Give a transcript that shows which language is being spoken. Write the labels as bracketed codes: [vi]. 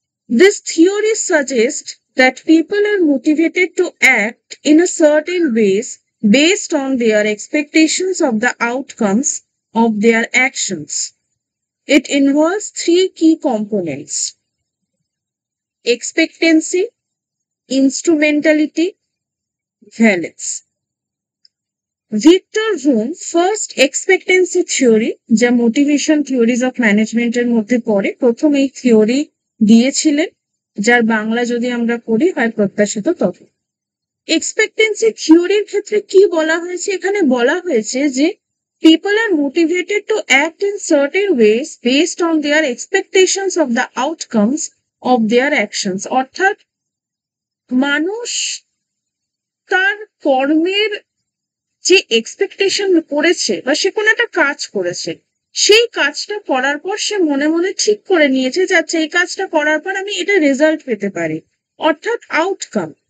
[en] This theory suggests that people are motivated to act in a certain ways based on their expectations of the outcomes of their actions. It involves three key components: expectancy, instrumentality, valence. [bn] Victor vroom first expectancy theory, যা motivation theories of ম্যানেজমেন্টের মধ্যে পড়ে, প্রথম এই theory দিয়েছিলেন, যার বাংলা যদি আমরা করি হয় প্রত্যাশিত তথ্য। এক্সপেক্টেন্সি থিওরির ক্ষেত্রে কি বলা হয়েছে? এখানে বলা হয়েছে যে [en] people are motivated to act in certain ways based on their expectations of the outcomes of their actions. [bn] অর্থাৎ মানুষ তার কর্মের যে এক্সপেকটেশন করেছে বা সে কোনো একটা কাজ করেছে, সেই কাজটা করার পর সে মনে মনে ঠিক করে নিয়েছে যে আচ্ছা এই কাজটা করার পর আমি এটা রেজাল্ট পেতে পারি, অর্থাৎ আউটকাম।